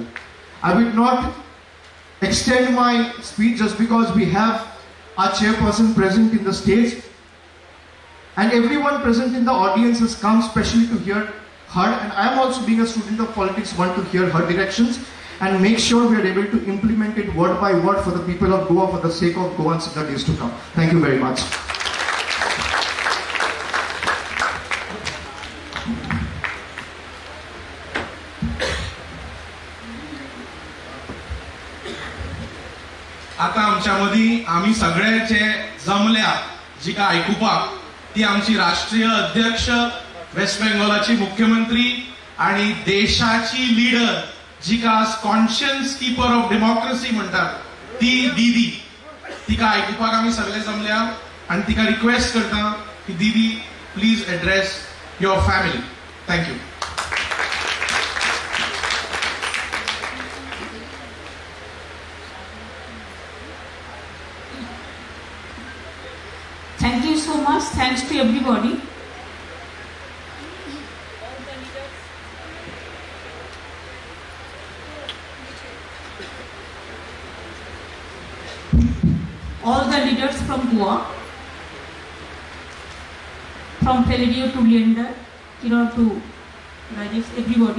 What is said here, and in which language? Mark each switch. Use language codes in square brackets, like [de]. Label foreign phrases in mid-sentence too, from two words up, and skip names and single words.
[en] I will not extend my speech just because we have our chairperson present in the stage. And everyone present in the audience has come specially to hear her. And I am also, being a student of politics, want to hear her directions and make sure we are able to implement it word by word for the people of Goa, for the sake of Goans in the days to come. Thank you very much. [kok] आता आमच्या मदी आम्ही सगळ्याचे जमल्या जी का आयकुपाक ती आमची राष्ट्रीय अध्यक्ष, वेस्ट बेंगॉलाची मुख्यमंत्री आणि देशाची लीडर जी का [en] conscience keeper of democracy [kok] म्हणतात ती दीदी, तिका आयकुपाक आम्ही सगळे जमल्या आणि तिका रिक्वेस्ट करता की दीदी [en] please address your family. Thank you. Thank you so much. Thanks to everybody. All the leaders from Goa, from Valerio to Leander, Kiran to Rajesh, everybody.